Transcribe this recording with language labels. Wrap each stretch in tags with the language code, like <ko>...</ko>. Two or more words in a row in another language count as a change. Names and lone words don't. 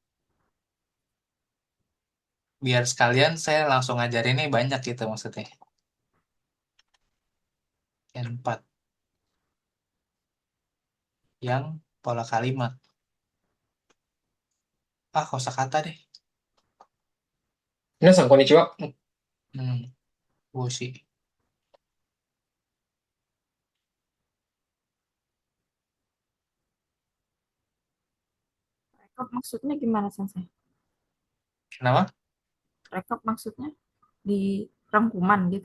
<id>Biar sekalian saya langsung ngajarin ini banyak gitu maksudnya. Yang 4. yang pola kalimat. Kosakata deh.</id> <ja>皆さん、こんにちは。</ja> <id>Hmm, Wuxi. Rekap maksudnya gimana Sensei? Kenapa? Rekap maksudnya di rangkuman gitu.</id>